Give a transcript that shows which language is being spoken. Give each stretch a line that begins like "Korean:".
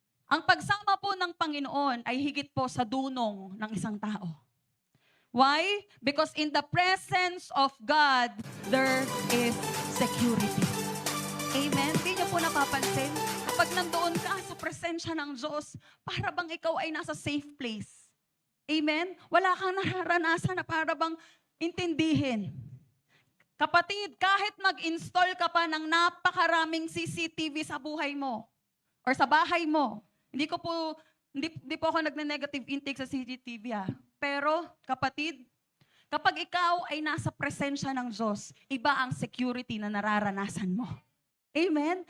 Filipino: Ang pagsama po ng Panginoon ay higit po sa dunong ng isang tao.
English: Why? Because in the presence of God, there is security.
Filipino: Amen? Hindi niyo po napapansin? Kapag nandoon ka sa presensya ng Diyos, para bang ikaw ay nasa
English: safe place.
Filipino: Amen? Wala kang nararanasan na para bang intindihin. Kapatid, kahit mag-install ka pa ng napakaraming CCTV sa buhay mo or sa bahay mo, hindi po ako nagne-negative intake sa CCTV Pero, kapatid, kapag ikaw ay nasa presensya ng Diyos, iba ang security na nararanasan mo. Amen?